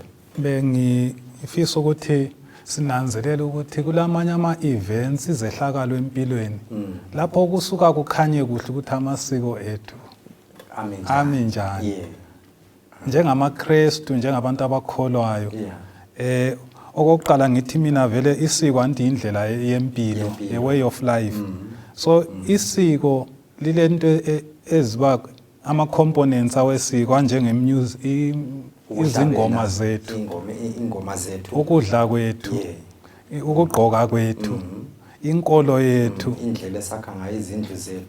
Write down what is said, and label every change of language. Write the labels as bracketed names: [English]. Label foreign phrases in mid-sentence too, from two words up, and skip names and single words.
[Zulu] Bengifisa ukuthi sinanzelela ukuthi kulamanye ama-events izehlakalo empilweni lapho kusuka kukhanye kuhle ukuthi amasiko ethu ami njani. njengamaKristu njengabantu abakholwayo okokuqala ngithi mina vele isiko anti indlela yempilo [English] a way of life [Zulu] so isiko lilento eziba ama components awesiko njengemusic izingoma zethu ukudla kwethu ukugqoka kwethu inkolo yethu indlela esakha ngayo izindlu zethu